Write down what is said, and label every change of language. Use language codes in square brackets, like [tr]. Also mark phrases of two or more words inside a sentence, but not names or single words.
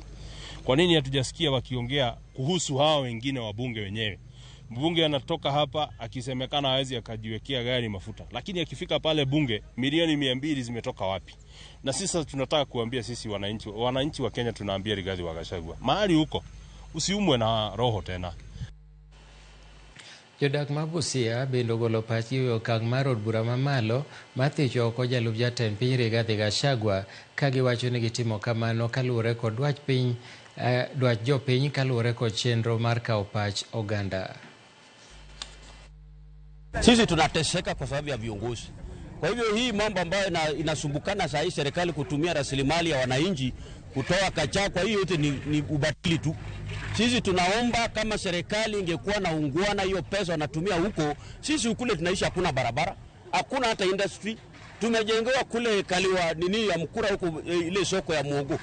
[sw] Kwa nini hatujasikia wakiongea kuhusu hao wengine wa bunge wenyewe? Mbunge anatoka hapa akisemekana hawezi akajiwekea gari mafuta, lakini akifika pale bunge milioni 200 zimetoka wapi? Na sisi tunataka kuambia sisi wananchi wa Kenya, tunaambia Rigathi Gachagua, mahali huko usiumwe na roho tena. [luo] Jodak ma Busia bende ogolo pachgi e okang' mar od bura mamalo mar thich oko jalup jatend piny Rigathi Gachagua ka giwacho ni gitimo kamano kaluwore kod dwach jopiny kaluwore kod chenro mar kawo pach oganda. [sw] Sisi tunateseka kwa sababu ya viongozi. Kwa hivyo hii mambo ambayo inasumbukana saa hii serikali kutumia rasilimali ya wananchi kutoa Gachagua, hii yote ni ubatili tu. Sisi tunaomba kama serikali ingekuwa na ungwana hiyo pesa wanatumia huko, sisi ukule tunaishi hakuna barabara, hakuna hata industry, Tumejengewa kule Kaliwa nini ya Mkura huko ile soko ya muogo.